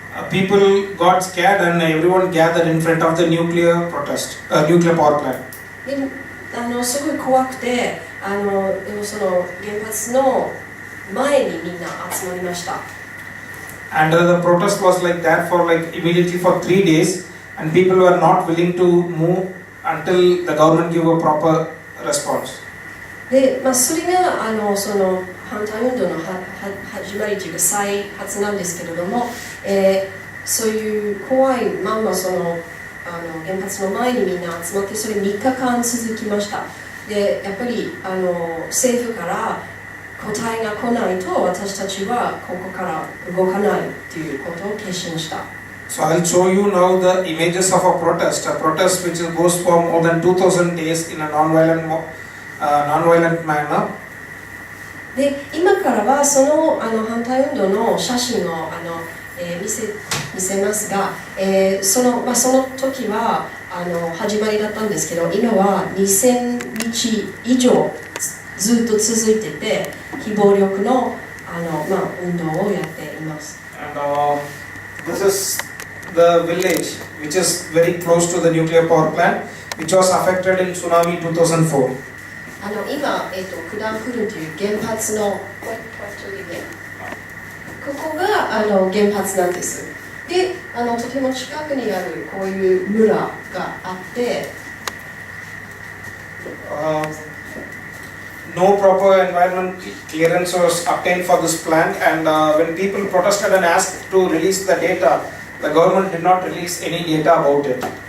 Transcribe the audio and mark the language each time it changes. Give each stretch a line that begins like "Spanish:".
English: people got scared and everyone gathered in front of the nuclear power plant.
Japanese: ですごい怖くて、その原発の前にみんな集まりました。
English: And the protest was like that for immediately for 3 days, and people were not willing to move until the government gave a proper response.
Japanese: で、それがその反対運動の始まりというか再発なんですけれども、そういう怖いまんまその原発の前にみんな集まって、それ3日間続きました。で、やっぱり政府から答えが来ないと私たちはここから動かないということを決心した。
English: So I'll show you now the images of a protest which goes for more than 2,000 days in a non-violent manner.
Japanese: で、今からはその反対運動の写真を見せますが、その時は始まりだったんですけど、今は2000日以上ずっと続いてて、非暴力の運動をやっています。
English: And this is the village which is very close to the nuclear power plant, which was affected in tsunami 2004.
Japanese: 今、クダンクルンという原発のここが原発なんです。で、とても近くにあるこういう村があって、
English: no proper environment clearance was obtained for this plant, and when people protested and asked to release the data, the government did not release any data about it.